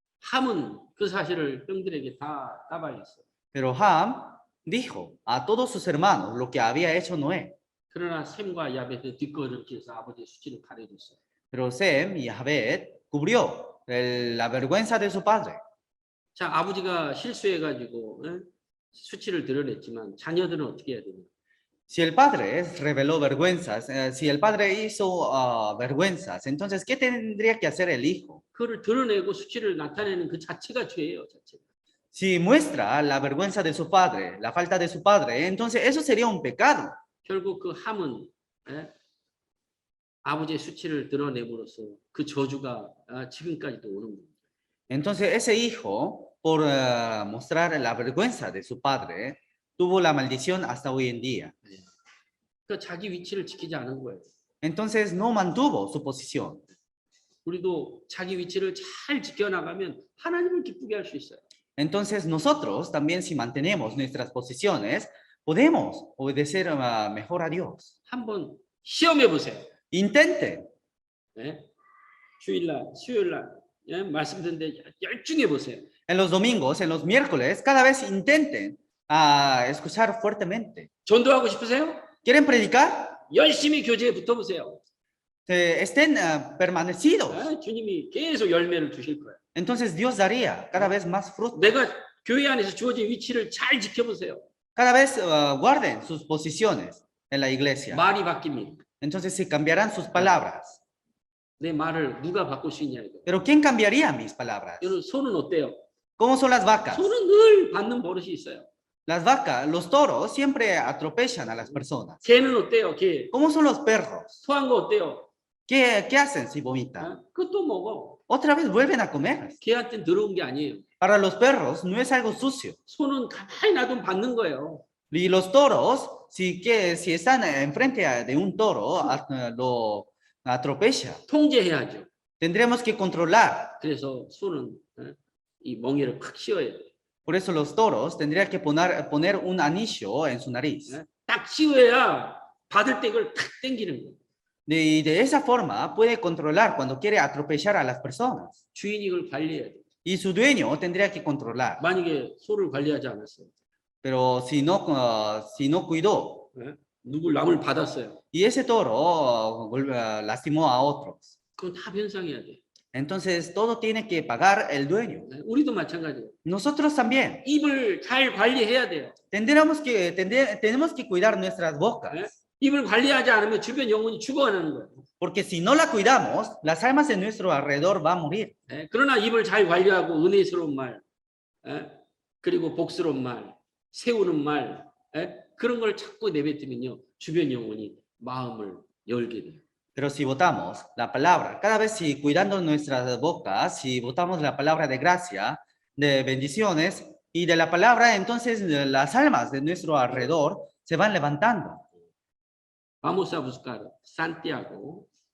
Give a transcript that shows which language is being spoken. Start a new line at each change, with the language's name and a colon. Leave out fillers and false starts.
Korean: 함은 그 사실을 형들에게 다 따발렸어.
Spanish: Pero Ham dijo a todos sus hermanos lo que había hecho Noé.
Korean: 그러나 셈과 야벳의 뒷거름질에서 아버지의 수치를 가려줬어.
Spanish: Pero Sem y Jabet cubrió la vergüenza de su padre.
Korean: 자, 아버지가 실수해가지고 수치를 드러냈지만 자녀들은 어떻게 해야 되냐?
Spanish: Si el padre reveló vergüenzas, si el padre hizo vergüenzas, entonces ¿qué tendría que hacer el hijo?
Korean: 그를 드러내고 수치를 나타내는 그 자체가 죄예요, 자체가.
Spanish: Si muestra la vergüenza de su padre, la falta de su padre, entonces eso sería un pecado.
Korean: 결국 그 함은 아버지의 수치를 드러내므로써 그 저주가 지금까지도 오는 겁니다.
Spanish: Entonces ese hijo, por mostrar la vergüenza de su padre, tuvo la maldición hasta hoy en día.
Korean: 그러니까 자기 위치를 지키지 않은 거예요.
Spanish: Entonces no mantuvo su posición.
Korean: 우리도 자기 위치를 잘 지켜나가면 하나님을 기쁘게 할 수 있어요.
Spanish: Entonces nosotros también si mantenemos nuestras posiciones, podemos obedecer mejor a Dios.
Korean: 한번 시험해 보세요.
Spanish: Intenten.
Korean: 네? 주일날, 수요일날 예? 말씀 듣는데 열중해 보세요.
Spanish: En los domingos, en los miércoles, cada vez intenten escuchar fuertemente.
Korean: 전도하고 싶으세요?
Spanish: ¿Quieren predicar?
Korean: 열심히 교제에 붙어보세요.
Spanish: Estén permanecidos.
Korean: 예? 주님이 계속 열매를 주실 거예요.
Spanish: Entonces Dios daría cada vez más fruto.
Korean: 내가 교회 안에서 주어진 위치를 잘 지켜보세요.
Spanish: Cada vez guarden sus posiciones en la iglesia.
Korean: 말이 바뀝니다.
Spanish: Entonces se cambiarán sus palabras.
Korean: 내 말을 누가 바꿀 수 있냐 이거.
Spanish: Pero ¿quién cambiaría mis palabras?
Korean: 여러분 소는 어때요?
Spanish: ¿Cómo son las vacas?
Korean: 소는 늘 받는 버릇이 있어요.
Spanish: Las vacas, los toros siempre atropellan a las personas.
Korean: 개는 어때요? 개.
Spanish: ¿Cómo son los perros?
Korean: 토한 거 어때요?
Spanish: ¿Qué hacen si vomitan?
Korean: 어? 그것도 먹어.
Spanish: Otra vez vuelven a comer.
Korean: 개한테는 더러운 게 아니에요.
Spanish: Para los perros no es algo sucio.
Korean: 소는 가만히 놔두면 받는 거예요.
Spanish: Y los toros, si están enfrente de un toro, lo atropella.
Korean: 통제해야죠.
Spanish: Tendremos que controlar.
Korean: 그래서 소는 이 멍에를 팍 씌워야 돼요.
Spanish: Por eso los toros tendrían que poner un anillo en su nariz.
Korean: 딱 씌워야 받을 때 이걸 탁 당기는 거예요.
Spanish: De esa forma puede controlar cuando quiere atropellar a las personas.
Korean: 주인이 이걸 관리해야 돼요.
Spanish: Y su dueño tendría que controlar.
Korean: 만약에 소를 관리하지 않았어요.
Spanish: Pero si no cuidó
Korean: 누굴 남을 받았어요.
Spanish: y ese toro lastimó a otros,
Korean: 그건 다 변상해야 돼요.
Spanish: entonces todo tiene que pagar el dueño.
Korean: 우리도 마찬가지예요.
Spanish: Nosotros también
Korean: 입을 잘 관리해야 돼요.
Spanish: tenemos que cuidar nuestras bocas.
Korean: 입을 관리하지 않으면 주변 영혼이 죽어가는 거예요.
Spanish: Porque si no la cuidamos, las almas de nuestro alrededor van a morir.
Korean: 그러나 입을 잘 관리하고 은혜스러운 말, 그리고 복스러운 말, 세우는 말, 그런 걸 자꾸 내뱉으면요, 주변 영혼이 마음을 열게 돼요.
Spanish: Pero si votamos la palabra, cada vez si cuidando nuestras bocas, si votamos la palabra de gracia, de bendiciones y de la palabra, entonces las almas de nuestro alrededor se van levantando. Vamos a buscar Santiago.